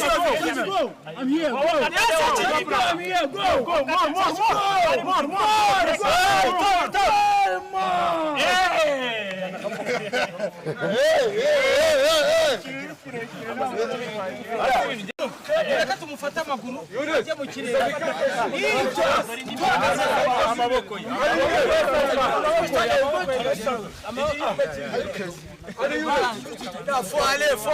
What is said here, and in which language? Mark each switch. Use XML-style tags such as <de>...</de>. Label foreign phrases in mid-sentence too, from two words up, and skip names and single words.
<en>I'm here. Go. I'm here. Go. More.</en> <rw>Reka tumufata amaguru ajya mu kirere amaboko ye</rw> <fr>faut aller</fr>